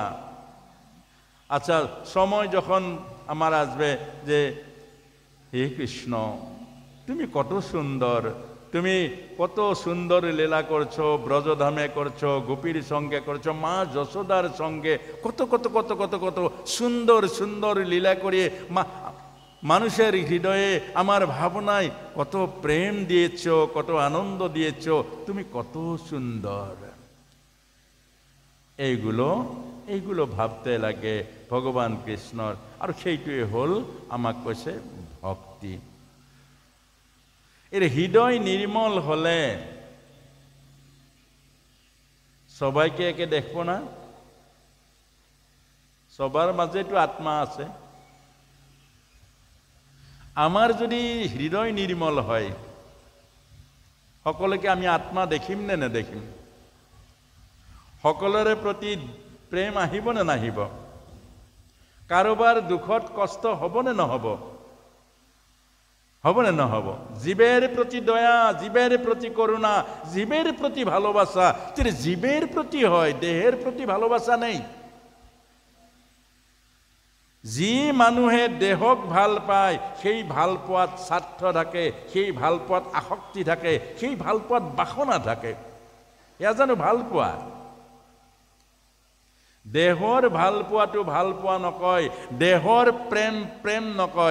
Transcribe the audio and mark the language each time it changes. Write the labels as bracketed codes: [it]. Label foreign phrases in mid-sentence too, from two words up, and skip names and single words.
[bn] আচ্ছা, সময় যখন আমার আসবে যে হে কৃষ্ণ তুমি কত সুন্দর, তুমি কত সুন্দর লীলা করছো, ব্রজধামে করছো, গোপীর সঙ্গে করছো, মা যশোদার সঙ্গে কত কত কত কত কত সুন্দর সুন্দর লীলা করে মানুষের হৃদয়ে আমার ভাবনায় কত প্রেম দিয়েছো, কত আনন্দ দিয়েছো, তুমি কত সুন্দর। এইগুলো ভাবতে লাগে ভগবান কৃষ্ণর। [as] আর সেইটুয়ে হল আমাক কৈছে ভক্তি। [bn] এর হৃদয় নির্মল হলে সবাইকে একে দেখবো না, সবার মাঝেতো আত্মা আছে। [as] আমার যদি হৃদয় নির্মল হয়, সকলকে আমি আত্মা দেখিম নে নেদেখিম? সকলৰে প্ৰতি প্ৰেম আহিব নে নাহিব? কাৰোবাৰ দুখত কষ্ট হ'ব নে নহ'ব? হ'ব নে নহ'ব? [bn] জীবের প্রতি দয়া, জীবের প্রতি করুণা, জীবের প্রতি ভালোবাসা যদি জীবের প্রতি হয়, দেহের প্রতি ভালোবাসা নেই। [as] যি মানুহে দেহক ভাল পায়, সেই ভাল পোৱাত স্বাৰ্থ থাকে, সেই ভাল পোৱাত আসক্তি থাকে, সেই ভাল পোৱাত বাসনা থাকে। এয়া জানো ভাল পোৱা? দেহৰ ভাল পোৱাটো ভাল পোৱা নকয়, দেহৰ প্ৰেম প্ৰেম নকয়।